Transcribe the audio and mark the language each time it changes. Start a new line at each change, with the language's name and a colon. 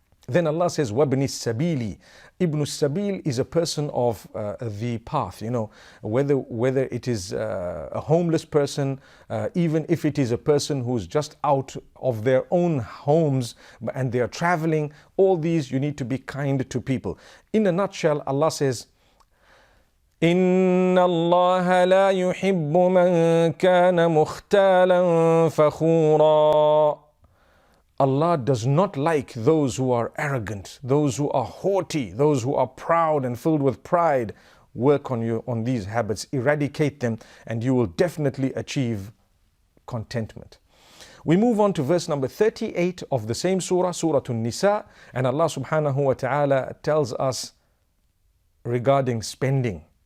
English: Then Allah says,
Arabic: وَابْنِ السَّبِيلِ.
English: Ibn Sabil is a person of the path, whether it is a homeless person, even if it is a person who's just out of their own homes and they are traveling, all these you need to be kind to people. In a nutshell, Allah says,
Arabic: إِنَّ اللَّهَ لَا يُحِبُّ مَنْ كَانَ مُخْتَالًا فَخُورًا.
English: Allah does not like those who are arrogant, those who are haughty, those who are proud and filled with pride. Work on these habits, eradicate them, and you will definitely achieve contentment. We move on to verse number 38 of the same surah, Surah An-Nisa, and Allah subhanahu wa ta'ala tells us regarding spending.